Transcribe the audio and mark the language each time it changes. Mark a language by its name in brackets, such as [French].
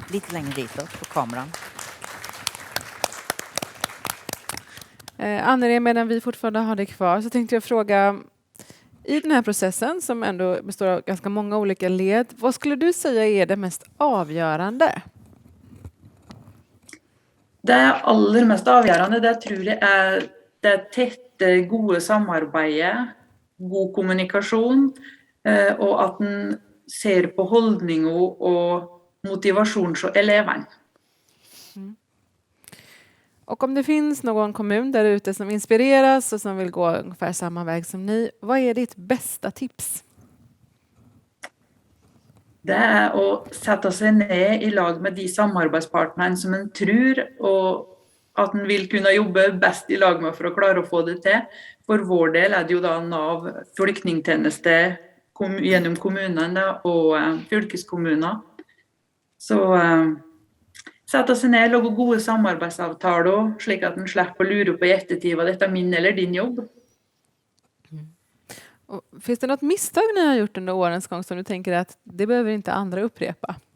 [Swedish] Lite längre ditåt på kameran. Annelie, medan vi fortfarande har det kvar så tänkte jag fråga, i den här processen som ändå består av ganska många olika led, vad skulle du säga är det mest avgörande? [Norwegian] Det aller mest avgjørende, det tror jeg det tette, gode samarbeidet, god kommunikasjon, og at den ser på holdninger og motivasjon hos eleverne. [Swedish] Och om det finns någon kommun där ute som inspireras och som vill gå ungefär samma väg som ni, vad är ditt bästa tips? [Norwegian] Det å sette seg ned i lag med de samarbeidspartnerne som en tror, og at en vil kunne jobbe best i lag med for å klare å få det til. For vår del det jo da Nav flyktningtjeneste gjennom kommunene og fylkeskommuner. Så sette seg ned, lage gode samarbeidsavtaler, slik at en slipper å lure på i ettertid hva dette min eller din jobb. [Swedish] Och finns det något misstag ni har gjort under årens gång som du tänker att det behöver inte andra upprepa?